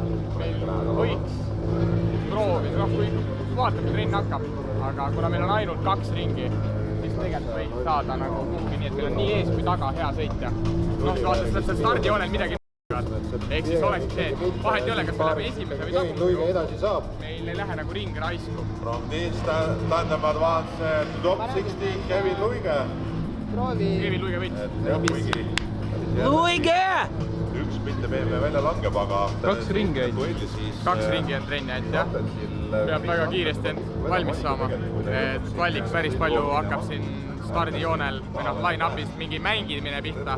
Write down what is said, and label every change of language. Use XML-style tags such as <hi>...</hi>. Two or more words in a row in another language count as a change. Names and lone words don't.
<et>Meil võiks proovida, kui vaatame, kui trenn hakkab, aga kuna meil on ainult 2 ringi, siis tegelikult võiks saada nagu kuhugi nii, et meil on nii ees kui taga hea sõitja. Vaatame seda stardijoonel midagi ehk siis oleks see, vahet ei ole, kas me läheme esimese või tagumuse. Meil ei lähe nagu ring raisku.</et> <en>From this tandem advance to top 60, Kevin Luige.</en> <et>Kevin Luige võitis. Luige! Üks mitte BMW välja langeb, aga 2 ringi on trenni ainult, jah. Peab väga kiiresti end valmis saama. Valliks päris palju hakkab siin stardijoonel või line-upist mingi mängimine pihta.</et>